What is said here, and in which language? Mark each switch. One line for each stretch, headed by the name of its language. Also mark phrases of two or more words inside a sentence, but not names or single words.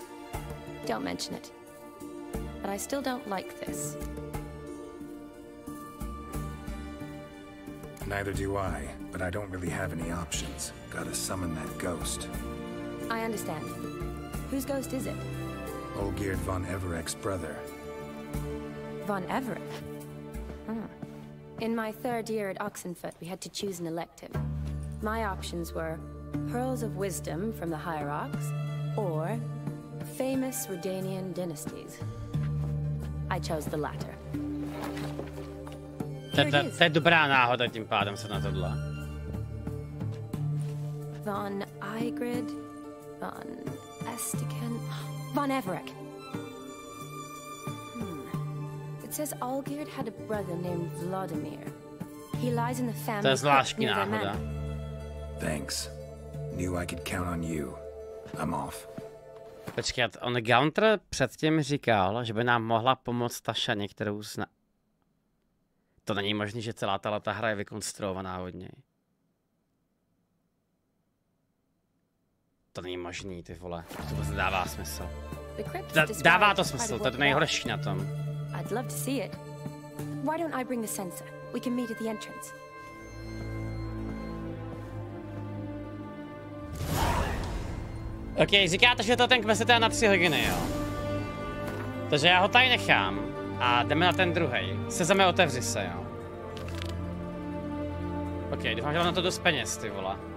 English: Don't mention it. But I still don't like this. Neither do I, but I don't really have any options. Gotta summon that ghost. I understand. Whose ghost is it? Olgierd von Everek's brother. Von Everek? In my 3rd year at Oxenfurt, we had to choose an elective. My options were Pearls of Wisdom from the Hierarchs, or famous Redanian dynasties. I chose the latter.
Czech: To je dobrá náhoda tím pádem se na tohle.
English: Von Igrid, von Estiken, von Everek. It says Olgierd had a brother named Vladimir. He lies in the family.
Czech: To je zvláštní náhoda.
English: Thanks. Knew I could count on you. I'm off.
Czech: Počkat, on Gunter předtím říkal, že by nám mohla pomoct ta šaně, kterou zna... To není možné, že celá ta hra je vykonstruovaná od něj. To není možný, ty vole. To vůbec dává smysl. Dává to smysl, to je to nejhorší na tom.
English: I'd love to see it. Why don't I bring the sensor? We can meet at the entrance.
Czech: Ok, říkáte, že to ten quest je teda na 3 hodiny, jo? Takže já ho tady nechám a jdeme na ten druhej. Sezame, otevři se, jo? Ok, doufám, že mám na to dost peněz, ty vole.